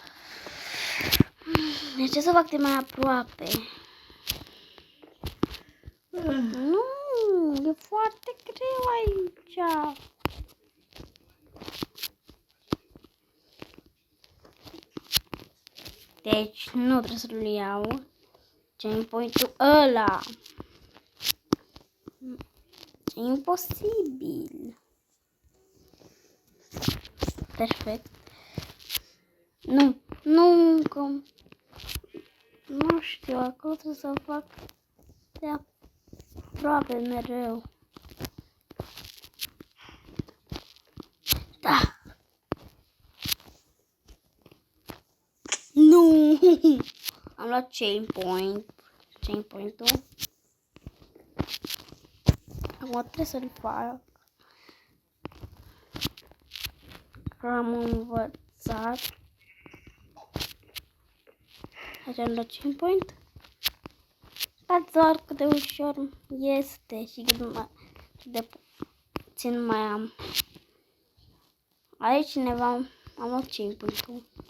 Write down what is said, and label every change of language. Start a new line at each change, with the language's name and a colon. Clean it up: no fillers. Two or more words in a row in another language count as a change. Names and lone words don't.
Romanian: De ce să fac de mai aproape? Nu, e foarte greu Ciao! Deci nu trebuie să-l iau.
English: Chain point-ul
Romanian: ăla. E imposibil. Perfect. Nu, că nu știu, acolo trebuie să fac de aproape mereu. Da. Nu. Am luat
English: chain point-ul.
Romanian: Acum trebuie să-l fac. Că am învățat. Aici am luat
English: chain point.
Romanian: Dar doar cât de ușor este și cât de puțin mai am. Aici cineva am luat
English: chain point-ul.